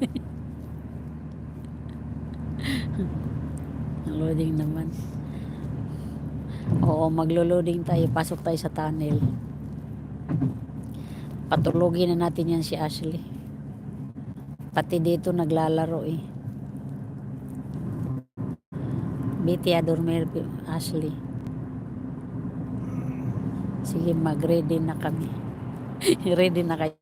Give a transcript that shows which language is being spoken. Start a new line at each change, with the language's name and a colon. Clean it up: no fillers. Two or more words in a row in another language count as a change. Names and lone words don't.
Filipino: Loading naman. Oo, maglo-loading tayo. Pasok tayo sa tunnel. Patulogin na natin yan si Ashley. Pati dito naglalaro
Spanish: Vete a dormir,
Filipino: Ashley. Sige, mag-ready na kami. Ready na kayo.